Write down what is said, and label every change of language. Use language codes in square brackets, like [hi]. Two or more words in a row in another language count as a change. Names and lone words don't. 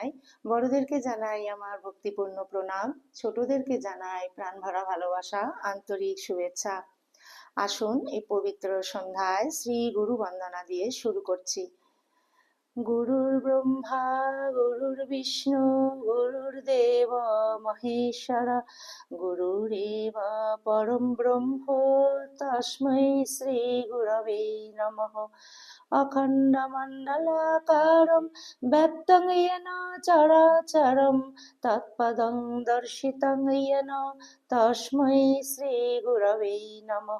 [bn] বড়দেরকে জানাই আমার ভক্তিপূর্ণ প্রণাম, ছোটদেরকে জানাই প্রাণভরা ভালোবাসা, আন্তরিক শুভেচ্ছা। আসুন এই পবিত্র সন্ধ্যায় শ্রী গুরু বন্দনা দিয়ে শুরু করছি। [sa] গুরুর ব্রহ্মা গুরুর্বিষ্ণু গুরুর্দেব মহেশ্বর গুরুরেব পরম ব্রহ্ম তস্मै শ্রী গুরবে নমঃ। অখণ্ডমণ্ডলাকারं ব্যক্तं येन চরাচরं তৎপদং দর্শিतं येन তস্मै শ্রী গুরবে নমঃ।